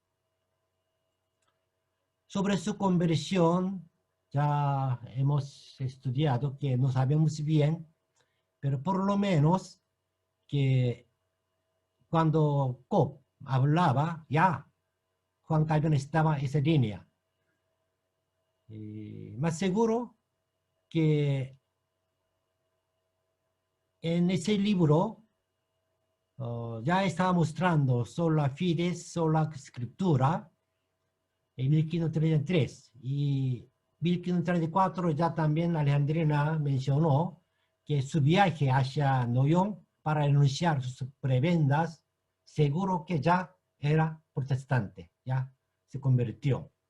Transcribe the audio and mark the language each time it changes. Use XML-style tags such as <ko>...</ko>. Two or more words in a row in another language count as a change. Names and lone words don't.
<es>Sobre su conversión, ya hemos estudiado que no sabemos bien, pero por lo menos que cuando Kopp hablaba, ya Juan Calvino estaba en esa línea. Más seguro que en ese libro ya estaba mostrando</es> <la>sola fides,</la> <es>sola escritura en 1533. Y 1534 ya también Alejandrina mencionó que su viaje hacia Noyon para anunciar sus prebendas, seguro que ya era protestante, ya se convirtió.</es>